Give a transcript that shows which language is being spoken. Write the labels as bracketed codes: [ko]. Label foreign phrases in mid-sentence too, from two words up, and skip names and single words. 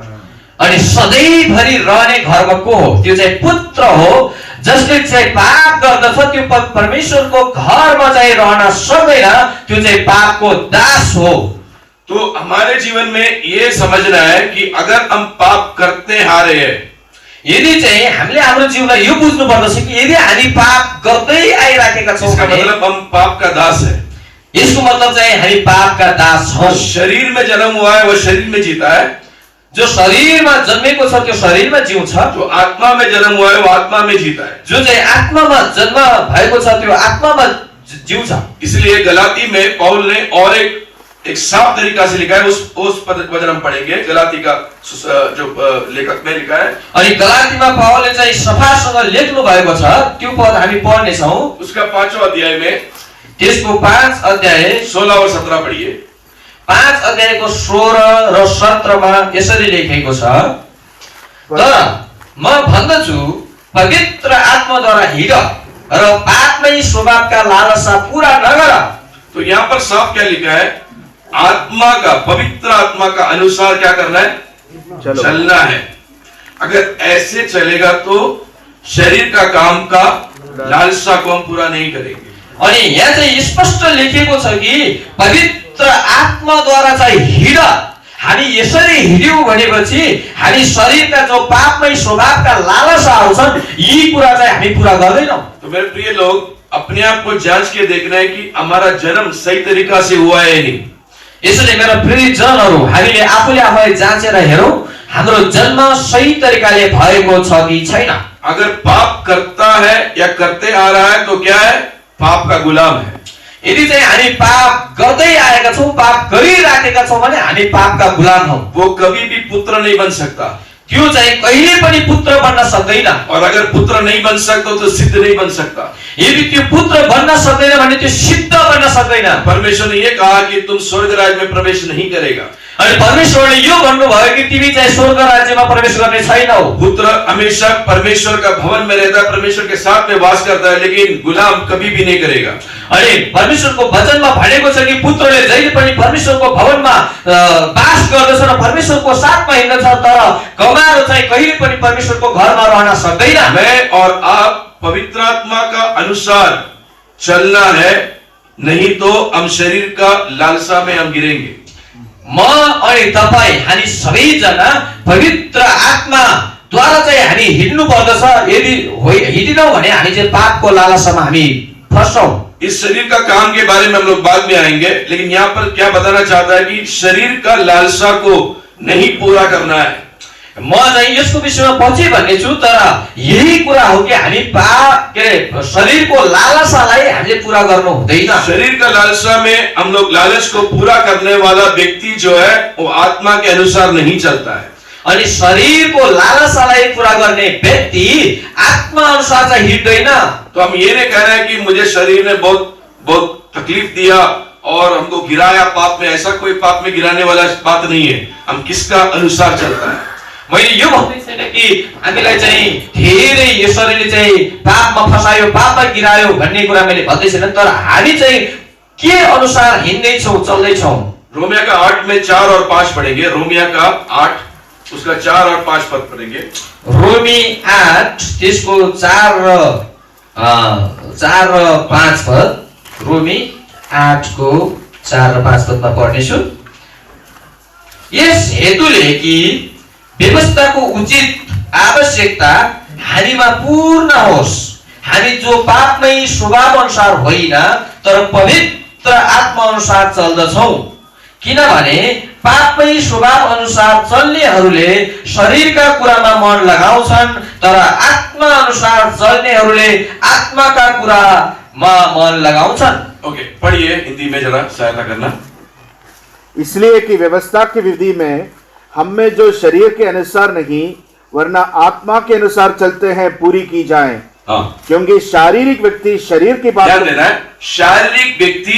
[ne] अनि सधैँभरि रहने घरमा को हो? त्यो चाहिँ पुत्र हो। जसले चाहिँ पाप गर्दछ त्यो परमेश्वरको घरमा चाहिँ रहन सक्दैन, त्यो चाहिँ पापको दास हो। [hi] तो हमारे जीवन में ये समझना है कि अगर हम पाप करते आ रहे हैं, [ne] यदि चाहिँ हामीले हाम्रो जीवनलाई यो बुझ्नु पर्दछ कि यदि हामी पाप गर्दै आइराखेका छौं [hi] इसका [ne] भने [hi] मतलब हम पाप का दास है। [ne] यसको मतलब चाहिँ हामी पाप का दास हौं। [hi] शरीर में जन्म हुआ है वो शरीर में जीता है, [ne] जो शरीरमा जन्मेको छ त्यो शरीरमा जिउँछ, [hi] जो आत्मा में जन्म हुआ है वो आत्मा में जीता है। [ne] जो चाहिँ आत्मामा जन्म भएको छ त्यो आत्मामा जिउँछ। [hi] इसलिए गलाती में पौल ने और एक साफ तरीका से लिखा है, उस वचन हम पढ़ेंगे। गलाती का जो लेखक ने लिखा है, [ne] अनि गलातीमा पावलले चाहिँ सफासँग लेख्नु भएको छ, त्यो पद हामी पढ्ने छौं। [hi] उसका 5वां अध्याय में [ne] त्यसको 5 अध्याय [hi] 16 और 17 पढ़िए। [ne] 5 अध्यायको 16 र 17 मा यसरी लेखेको छ, तर म भन्दछु पवित्र आत्माद्वारा हिँड र पापमै स्वभावका लालसा पूरा नगर। [hi] तो यहाँ पर साफ क्या लिखा है? आत्मा का, पवित्र आत्मा का अनुसार क्या करना है? चलना है। अगर ऐसे चलेगा तो शरीर का काम का लालसा को हम पूरा नहीं करेंगे। [ne] अनि यहाँ चाहिँ स्पष्ट लेखेको छ कि पवित्र आत्माद्वारा चाहिँ हिँड। हामी यसरी हिँड्यौं भनेपछि हामी शरीरका जो पापमय स्वभावका लालसाहरू छन् यी कुरा चाहिँ हामी पूरा गर्दैनौं। [hi] तो मेरे प्रिय लोग, अपने आप को जांच के देखना है कि हमारा जन्म सही तरीका से हुआ है या नहीं। [ne] यसैले मेरा प्रिय जनहरू, हामीले आफूले आफूलाई जाँचेर हेरौं हाम्रो जन्म सही तरिकाले भएको छ कि छैन। [hi] अगर पाप करता है या करते आ रहा है तो क्या है? पाप का गुलाम है। [ne] यदि चाहिँ हामी पाप गर्दै आएका छौं, पाप गरिराखेका छौं भने हामी पापका गुलाम हौं। [hi] वो कभी भी पुत्र नहीं बन सकता। [ne] त्यो चाहिँ कहिले पनि पुत्र बन्न सक्दैन। [hi] और अगर पुत्र नहीं बन सकता तो सिद्ध नहीं बन सकता। [ne] यदि त्यो पुत्र बन्न सक्दैन भने त्यो सिद्ध बन्न सक्दैन। [hi] परमेश्वर ने ये कहा कि तुम स्वर्ग राज्य में प्रवेश नहीं करेगा। [ne] अनि परमेश्वरले यो भन्नुभयो कि तिमी चाहिँ स्वर्ग राज्यमा प्रवेश गर्ने छैनौ। [hi] पुत्र हमेशा परमेश्वर का भवन में रहता है, परमेश्वर के साथ में वास करता है, लेकिन गुलाम कभी भी नहीं करेगा। [ne] अनि परमेश्वरको वचनमा भनेको छ कि पुत्रले जहिले पनि परमेश्वरको भवनमा वास गर्दछ र परमेश्वरको साथमा हिँड्दछ, तर कमारो चाहिँ कहिले पनि परमेश्वरको घरमा रहन सक्दैन। [hi] मैं और आप पवित्र आत्मा का अनुसार चलना है, नहीं तो हम शरीर का लालसा में हम गिरेंगे। [ne] म अनि तपाई हामी सबैजना पवित्र आत्माद्वारा चाहिँ हामी हिँड्नु पर्दछ। यदि हिँडिनौं भने हामी चाहिँ पापको लालसामा हामी फस्छौं। [hi] इस शरीर का काम के बारे में हम लोग बाद में आएंगे, लेकिन यहाँ पर क्या बताना चाहता है कि शरीर का लालसा को नहीं पूरा करना है। [ne] म चाहिँ यसको विषयमा पछि भन्ने छु, तर यही कुरा हो कि हामी शरीरको लालसालाई हामीले पूरा गर्नु हुँदैन। [hi] शरीर का लालसा में हम लोग लालच को पूरा करने वाला व्यक्ति जो है वो आत्मा के अनुसार नहीं चलता है। [ne] अनि शरीरको लालसालाई पूरा गर्ने व्यक्ति आत्मा अनुसार चाहिँ हिँड्दैन। [hi] तो हम ये नहीं कह रहे हैं कि मुझे शरीर ने बहुत तकलीफ दिया और हमको गिराया पाप में। ऐसा कोई पाप में गिराने वाला बात नहीं है। हम किसका अनुसार चलता है। [ne] मैले यो भन्दै छैन कि हामीलाई चाहिँ धेरै यो शरीरले चाहिँ पापमा फसायो, पापमा गिरायो भन्ने कुरा मैले भन्दै छैन, तर हामी चाहिँ के अनुसार हिँड्दै छौं, चल्दै छौं। [hi] रोमिया का 8 में 4 और 5 पढ़ेंगे। रोमिया का 8 उसका 4 और 5 पद पढ़ेंगे। [ne] रोमी 8 त्यसको 4 र 5 पद। रोमी 8 को 4 र 5 पदमा पढ्नेछु। यस हेतुले कि व्यवस्थाको उचित आवश्यकता हामीमा पूर्ण होस्, हामी जो पापमै स्वभाव अनुसार होइन तर पवित्र आत्मा अनुसार चल्दछौं। किनभने पापमै स्वभाव अनुसार चल्नेहरूले शरीरका कुरामा मन लगाउँछन्, तर आत्मा अनुसार चल्नेहरूले आत्माका कुरामा मन लगाउँछन्। [hi] ओके, पढ़िए हिंदी में जरा सहायता करना। इसलिए कि व्यवस्था की विधि में हम में जो शरीर के अनुसार नहीं वरना आत्मा के अनुसार चलते हैं पूरी की जाए। क्योंकि शारीरिक व्यक्ति शरीर की बातों, देना है, शारीरिक व्यक्ति